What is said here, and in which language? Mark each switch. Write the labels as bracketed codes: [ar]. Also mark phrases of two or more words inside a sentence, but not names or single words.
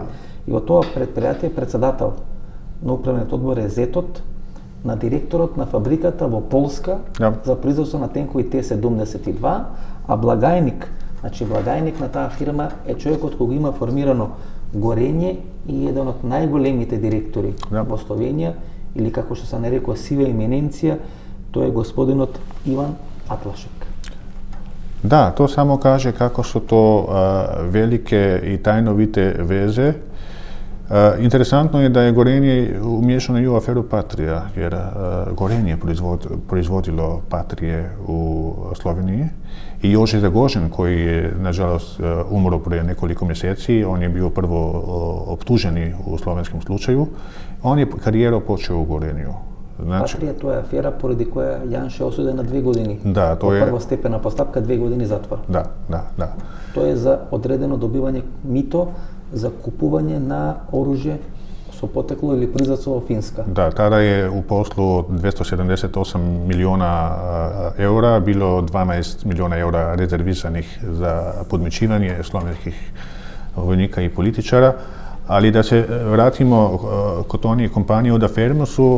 [mk] И во тоа предпријатие председател на управниот одбор е зетот на директорот на фабриката во Полска за производство на тенкови Т-72, а благајник на таа фирма е човекот кој го има формирано горење и еден од најголемите директори во Словенија, или како што се нарекува сива имененција, тој е господинот Иван Атлашек. [hr] Da, to samo kaže kako su to velike i tajnovite veze. Interesantno je da je Gorenje umiješano i u aferu Patrija, jer Gorenje je proizvodilo Patrije u Sloveniji i Jože Zagožen, koji je nažalost umro prije nekoliko mjeseci, on je bio prvo optuženi u slovenskom slučaju, on je karijeru počeo u Gorenju. [mk] Патрија, тоа е афера поради која Јанше е осуден на 2 години. Да, тоа е првостепена постапка, 2 години затвор. Да. Тоа е за одредено добивање мито за купување на оружје со потекло или производство во Финска. Да, [hr] тада je u poslu od 278 milijuna eura bilo 12 milijuna eura rezervisanih za podmićivanje slovenskih vojnika i političara, ali da se vratimo kod onih kompanije od Fermosu.